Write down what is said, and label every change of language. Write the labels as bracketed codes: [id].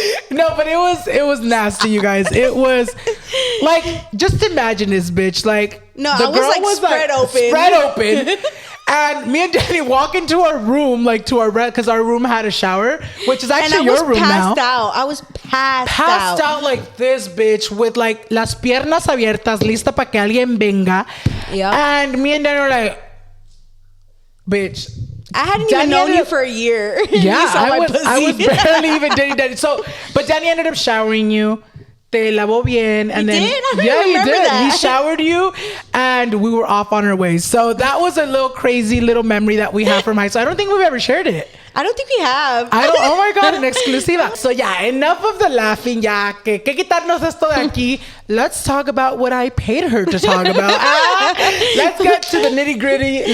[en] No, but it was nasty, you guys. It was like, just imagine this bitch. Like, no, the girl was spread open. And me and Danny walk into our room, like to our because our room had a shower, which is actually your room now. I was passed out like this, bitch, with like [es] las piernas abiertas, lista para que alguien venga. [en] Yep. And me and Danny were like, bitch. I hadn't even known you for a year. Yeah, I was barely even dating Danny. So, but Danny ended up showering you. [es] Te lavó bien. [en] And then, did? I don't yeah, he remember did. that. He showered you and we were off on our way. So that was a little crazy little memory that we have from high school. I don't think we've ever shared it. I don't think we have. Oh my God, an exclusiva. So yeah, enough of the laughing. [es] Ya, que quitarnos esto de aquí. [en] Let's talk about what I paid her to talk about. Let's get to the nitty gritty.